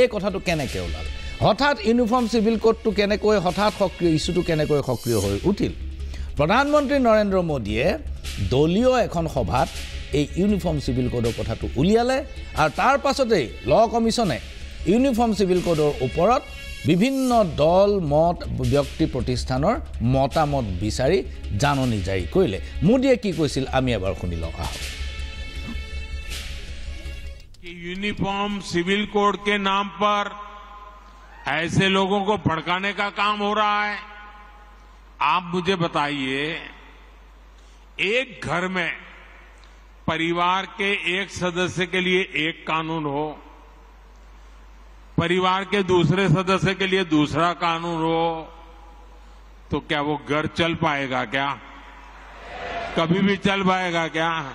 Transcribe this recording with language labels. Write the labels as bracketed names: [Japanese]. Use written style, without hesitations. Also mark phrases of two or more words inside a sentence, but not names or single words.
[Assamese] কথাটো কেনেকৈ ওলাল হঠাৎ ইউনিফৰ্ম সিভিল কোডটো কেনেকৈ হঠাৎ সক্ৰিয় ইস্যুটো কেনেকৈ সক্ৰিয় হৈ উঠিল প্ৰধানমন্ত্ৰী নৰেন্দ্ৰ মোদীয়ে দলীয় এখন সভাত এই ইউনিফৰ্ম সিভিল কোডৰ কথাটো উলিয়ালে আৰু তাৰ পাছতেই ল কমিছনে ইউনিফৰ্ম সিভিল কোডৰ ওপৰত বিভিন্ন দল মত ব্যক্তি প্ৰতিষ্ঠানৰ মতামত বিচাৰি জাননী জাৰি কৰিলে মোদীয়ে কি কৈছিল আমি এবাৰ শুনি লওঁ আহক [Hindi] कि यूनिफॉर्म सिविल कोड के नाम पर ऐसे लोगों को भड़काने का काम हो रहा है आप मुझे बताइए एक घर में परिवार के एक सदस्य के लिए एक कानून हो परिवार के दूसरे सदस्य के लिए दूसरा कानून हो तो क्या वो घर चल पाएगा क्या कभी भी चल पाएगा क्या